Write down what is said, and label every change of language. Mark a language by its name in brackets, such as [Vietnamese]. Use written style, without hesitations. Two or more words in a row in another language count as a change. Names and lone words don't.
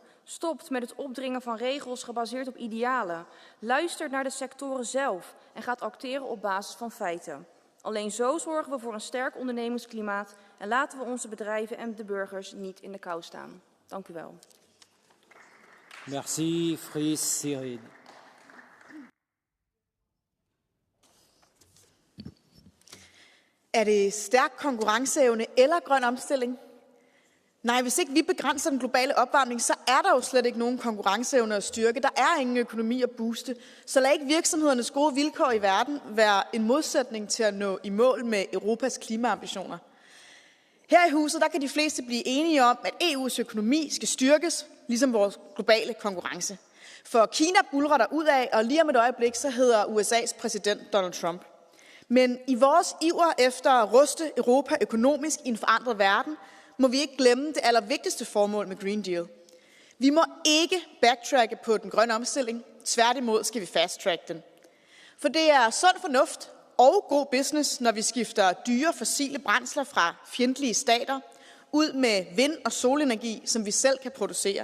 [Dutch] Stopt met het opdringen van regels gebaseerd op idealen. Luistert naar de sectoren zelf en gaat acteren op basis van feiten. Alleen zo zorgen we voor een sterk ondernemingsklimaat en laten we onze bedrijven en de burgers niet in de kou staan. Dank u wel. [Danish] Merci, Fries Sirid. Er det stærk konkurrenceevne eller grøn omstilling? Nej, hvis ikke vi begrænser den globale opvarmning, så er der jo slet ikke nogen konkurrenceevne og styrke. Der er ingen økonomi at booste. Så lad ikke virksomhedernes gode vilkår i verden være en modsætning til at nå i mål med Europas klimaambitioner. Her i huset der kan de fleste blive enige om, at EU's økonomi skal styrkes, ligesom vores globale konkurrence. For Kina buldrer der ud af, og lige om et øjeblik så hedder USA's præsident Donald Trump. Men i vores iver efter at ruste Europa økonomisk i en forandret verden, må vi ikke glemme det allervigtigste formål med Green Deal. Vi må ikke backtracke på den grønne omstilling. Tværtimod skal vi fast-track den. For det er sund fornuft og god business, når vi skifter dyre fossile brændsler fra fjendtlige stater ud med vind- og solenergi, som vi selv kan producere.